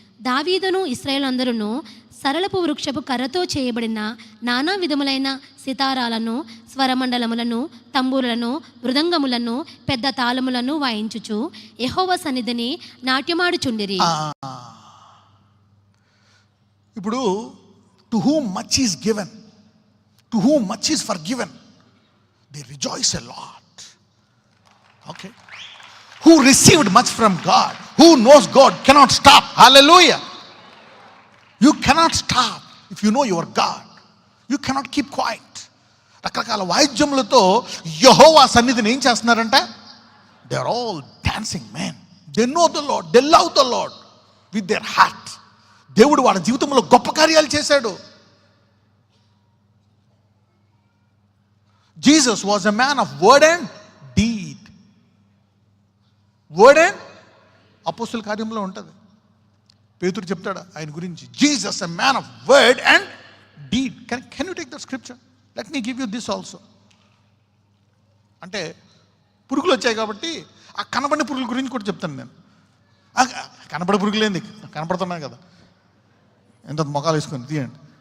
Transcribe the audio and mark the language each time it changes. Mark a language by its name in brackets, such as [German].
[Telugu] దావీదును ఇశ్రాయేలందరూ సరళపు వృక్షపు కర్రతో చేయబడిన నానా విధములైన సితారాలను, స్వరమండలములను, తంబూరులను, మృదంగములను, పెద్ద తాళములను వాయించుచు యెహోవా సన్నిధిని నాట్యమాడుచుండిరి. [English] ఇప్పుడు to whom much is given, to whom much is forgiven, they rejoice a lot. Okay, who received much from God, who knows God cannot stop. Hallelujah. You cannot stop if you know your God. You cannot keep quiet. [Telugu] రకరకాల వాయిద్యములతో యెహోవా సన్నిధిని ఏం చేస్తున్నారంటే? [English] they are all dancing men. They know the Lord, they love the Lord with their heart. [Telugu] దేవుడు వాళ్ళ జీవితంలో గొప్ప కార్యాలు చేశాడు. [English] Jesus was a man of word and deed. [Telugu] Word and అపోస్తుల కార్యంలో ఉంటుంది. పేతురు చెప్తాడు ఆయన గురించి, [English] Jesus a man of word and deed. Can you take that scripture? Let me give you this also. అంటే [Telugu] పురుగులు వచ్చాయి కాబట్టి ఆ కనబడిన పురుగుల గురించి కూడా చెప్తాను నేను. కనబడే పురుగులేంది, కనపడుతున్నాయి కదా, ఎంత మొఖాలు వేసుకొని తీయండి.